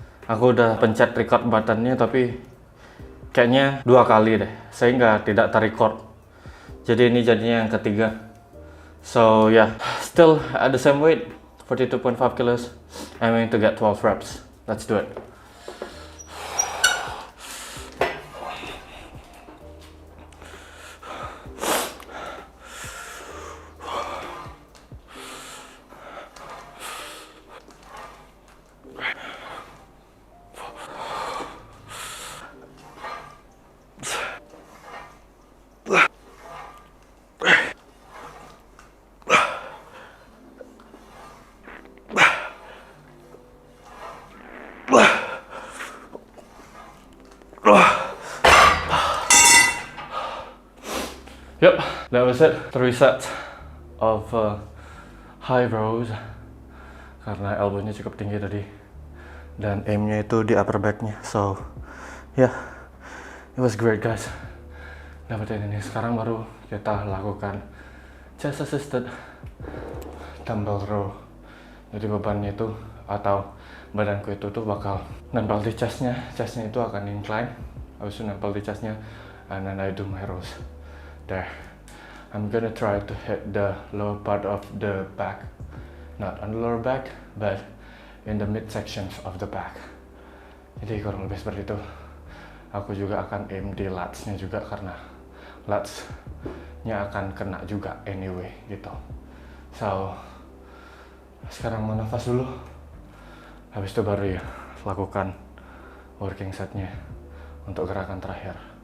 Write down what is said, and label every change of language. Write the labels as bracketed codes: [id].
[id] Aku udah pencet record buttonnya tapi kayaknya 2 kali deh, sehingga tidak terrecord. Jadi ini jadinya yang ketiga. [en] So yeah, still at the same weight, 42.5 kilos. I'm going to get 12 reps. Let's do it. Yep, that was it. 3 sets of high rows [id] karena elbownya cukup tinggi tadi, dan aimnya itu di upper backnya. [en] So yeah, it was great guys. [id] Dapetin ini. Sekarang baru kita lakukan chest assisted dumbbell row. Jadi bebannya itu atau badanku itu tuh bakal nempel di chestnya itu akan incline, habis itu nempel di chestnya, [en] and then I do my rows there. I'm gonna try to hit the lower part of the back, not on the lower back, but in the mid sections of the back. [id] Jadi kurang lebih seperti itu. Aku juga akan aim di lats-nya juga, karena lats-nya akan kena juga anyway gitu. So sekarang mau nafas dulu, habis itu baru ya lakukan working setnya untuk gerakan terakhir.